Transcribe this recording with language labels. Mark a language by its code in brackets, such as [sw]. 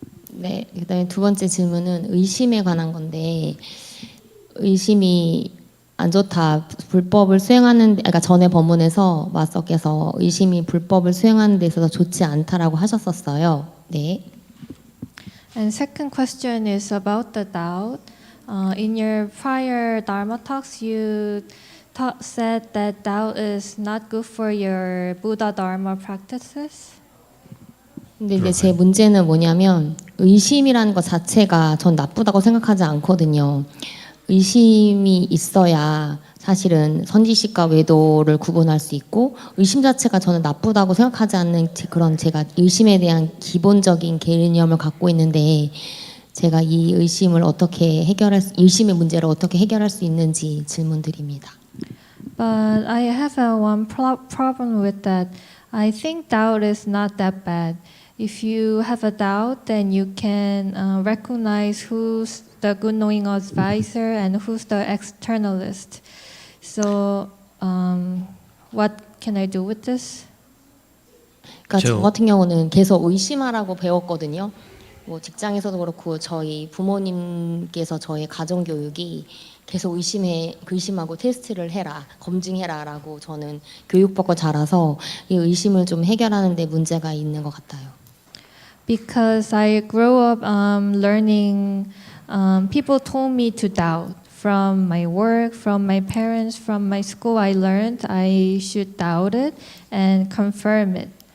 [ko] 네, 그다음에 두 번째 질문은 의심에 관한 건데 의심이 안 좋다. 불법을 수행하는 그러니까 전에 법문에서 마스터께서 의심이 불법을 수행하는 데 있어서 좋지 않다라고 하셨었어요. 네. [en] And second question is about the doubt. In your prior Dharma talks, you said that doubt is not good for your Buddha Dharma practices. [ko] 근데 이제 제 문제는 뭐냐면 의심이라는 것 자체가 전 나쁘다고 생각하지 않거든요. 의심이 있어야 사실은 선지식과 외도를 구분할 수 있고 의심 자체가 저는 나쁘다고 생각하지 않는 그런 제가 의심에 대한 기본적인 개념을 갖고 있는데 제가 이 의심을 어떻게 의심의 문제를 어떻게 해결할 수 있는지 질문드립니다. [en] But I have one problem with that. I think doubt is not that bad. If you have a doubt, then you can recognize who's the good knowing advisor and who's the externalist. So, what can I do with this? [ko] 그러니까 저 같은 경우는 계속 의심하라고 배웠거든요. 뭐 직장에서도 그렇고 저희 부모님께서 저의 가정 교육이 계속 의심하고 테스트를 해라, 검증해라라고 저는 교육받고 자라서 이 의심을 좀 해결하는 데 문제가 있는 것 같아요. [en] Because I grew up learning, people told me to doubt. From my work, from my parents, from my school, I learned I should doubt it and confirm it.